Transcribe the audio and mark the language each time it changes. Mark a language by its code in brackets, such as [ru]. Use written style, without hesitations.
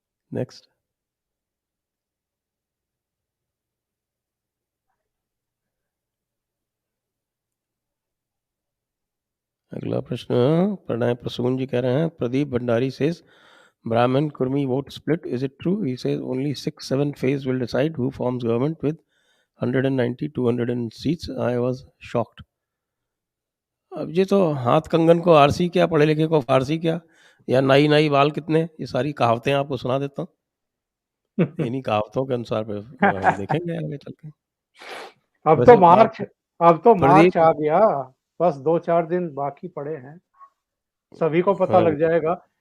[en] Next. [hi] अगला प्रश्न प्रणय प्रसून जी कह रहे हैं, Pradeep Bhandari says [en] Brahmin Kurmi vote split, is it true? He says only 6-7 phase will decide who forms government with 190-200 seats. I was shocked. [hi] अब ये तो हाथ कंगन को आरसी क्या, पढ़े लिखे को फारसी क्या, या नाई नाई बाल कितने, ये सारी कहावतें आपको सुना देता हूँ। इन्हीं कहावतों के अनुसार हम देखेंगे आगे चल के। अब तो प्रदीप मार्च आ गया, बस 2-4 दिन बाकी पड़े हैं, सभी को पता लग जाएगा।